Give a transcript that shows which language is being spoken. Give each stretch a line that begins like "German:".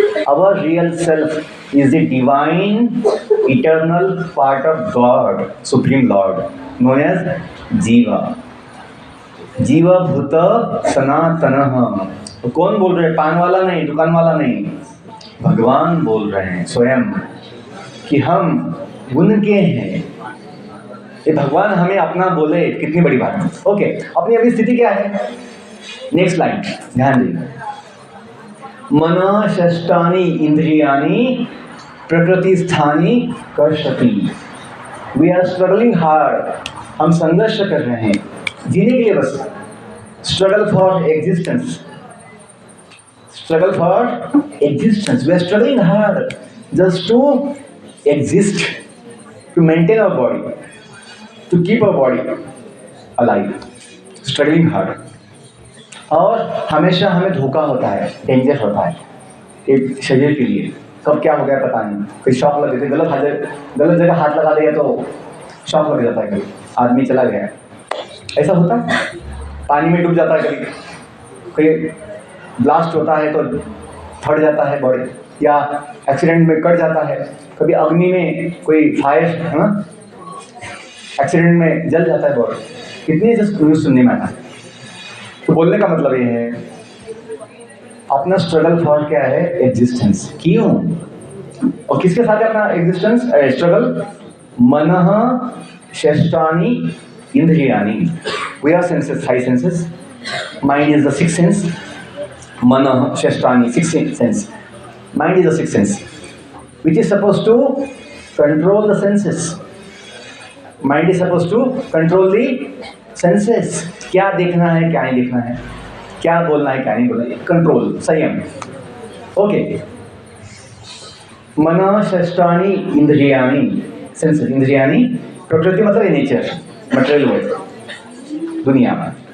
English: Our real self is the divine eternal part of God, Supreme Lord, known as Jiva.
Sanskrit: जीवा भूत सनातन।
Hindi: तो कौन बोल रहे हैं? पान वाला नहीं, दुकान वाला नहीं, भगवान बोल रहे हैं स्वयं कि हम उनके हैं। ये भगवान हमें अपना बोले, कितनी बड़ी बात है। ओके, अपनी अभी स्थिति क्या है? नेक्स्ट लाइन ध्यान दीजिए।
Sanskrit: मन षष्टानि इंद्रियाणि प्रकृति स्थानी कर्षति।
English: we are struggling hard,
Hindi: हम संघर्ष कर रहे हैं जीने के लिए,
English: बस struggle for existence, struggle for existence. We are struggling hard just to exist, to maintain our body, to keep our body alive, struggling hard.
Hindi: और हमेशा हमें धोखा होता है, डेंजर होता है एक शरीर के लिए। कब क्या हो गया पता नहीं, कोई शॉक लग जाती है, गलत जगह हाथ लगा दिया तो शॉक लग जाता है, कभी आदमी चला गया, ऐसा होता है। पानी में डूब जाता है, कभी कोई ब्लास्ट होता है तो फट जाता है बॉडी, या एक्सीडेंट में कट जाता है, कभी अग्नि में कोई फायर, है ना, एक्सीडेंट में जल जाता है बॉडी। कितनी न्यूज़ सुनने में आता है। तो बोलने का मतलब ये है, अपना स्ट्रगल फॉर क्या है? एग्जिस्टेंस। क्यों और किसके साथ है अपना एग्जिस्टेंस, स्ट्रगल?
Sanskrit: मनः षष्ठानि इंद्रियाणि।
English: We are senses, 5 senses. Mind is the 6th sense.
Sanskrit: मनः षष्ठानि,
English: 6th sense. Mind is the 6th sense, which is supposed to control the senses. Mind is supposed to control the senses.
Hindi: क्या देखना है, क्या नहीं देखना है, क्या बोलना है, क्या नहीं बोलना है, कंट्रोल, संयम। ओके,
Sanskrit: मन षष्ठानि इंद्रियाणि,
Hindi: सेंसेस, इंद्रियाणि, प्रकृति मतलब नेचर, मटेरियल वर्ल्ड। दुनिया में।